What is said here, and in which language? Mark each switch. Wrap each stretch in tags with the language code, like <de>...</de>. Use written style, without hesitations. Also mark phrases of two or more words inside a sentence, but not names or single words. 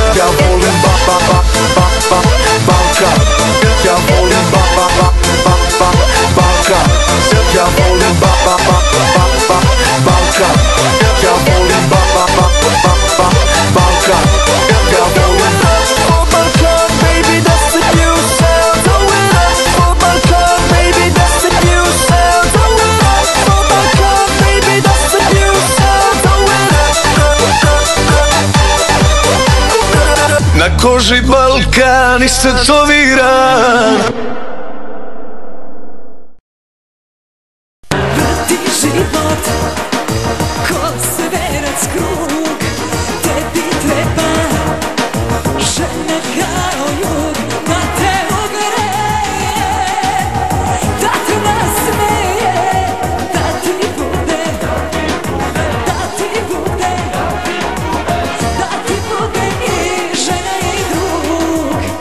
<sr>Ja volim Balkan, ja volim Balkan, ja volim Balkan, ja volim Balkan, ja volim</sr> <en>for Balkan, baby, that's the new sound. Throw it up for Balkan, baby, that's the new sound. Throw it up for Balkan, baby, that's the new sound. Throw it up.</en> <sr>Na koži Balkan istetoviran. Vrti život ko sverac krug, tebi treba žena kao jug, da te ogreje, da te nasmeje, da ti bude, da ti bude, da ti bude i žena i drug.</sr>